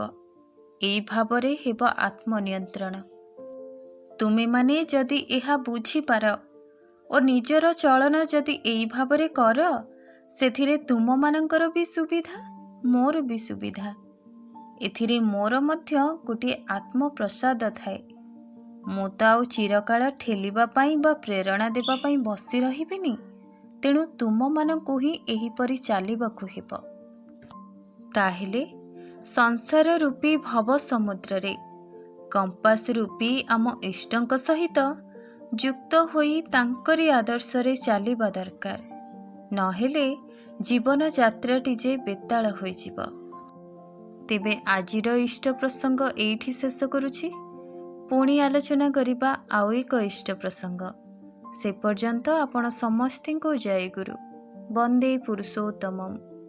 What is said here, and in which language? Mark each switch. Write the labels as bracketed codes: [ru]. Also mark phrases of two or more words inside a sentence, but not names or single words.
[or] ଏଇ ଭାବରେ ହେବ ଆତ୍ମନିୟନ୍ତ୍ରଣ। ତୁମେ ମାନେ ଯଦି ଏହା ବୁଝି ପାର ଆଉ ନିଜର ଚଳଣ ଯଦି ଏଇ ଭାବରେ କର, ସେଥିରେ ତୁମ ମାନଙ୍କର ଭି ସୁବିଧା, ମୋର ଭି ସୁବିଧା। ଏଥିରେ ମୋର ମଧ୍ୟ ଗୋଟେ ଆତ୍ମ ପ୍ରସାଦ ଥାଏ। ମୁଁ ତ ଆଉ ଚିରକାଳ ଠେଲିବା ପାଇଁ ବା ପ୍ରେରଣା ଦେବା ପାଇଁ ବସି ରହିବିନି, ତେଣୁ ତୁମ ମାନଙ୍କୁ ହିଁ ଏହିପରି ଚାଲିବାକୁ ହେବ। ତାହେଲେ ସଂସାର ରୂପୀ ଭବ ସମୁଦ୍ର ରେ କମ୍ପାସ ରୂପୀ ଆମ ଇଷ୍ଟଙ୍କ ସହିତ ଯୁକ୍ତ ହୋଇ ତାଙ୍କରି ଆଦର୍ଶ ରେ ଚାଲିବା ଦରକାର, ନହେଲେ ଜୀବନ ଯାତ୍ରାଟି ଯେ ବେତାଳ ହୋଇ ଯିବ। ତେବେ ଆଜିର ଇଷ୍ଟ ପ୍ରସଙ୍ଗ ଏଠି ଶେଷ କରୁଛି। ପୁଣି ଆଲୋଚନା କରିବା ଆଉ ଏକ ଇଷ୍ଟ ପ୍ରସଙ୍ଗ। ସେ ପର୍ଯ୍ୟନ୍ତ ଆପଣ ସମସ୍ତଙ୍କୁ ଜୟ ଗୁରୁ। [sa] वंदे पुरुषोत्तमम्।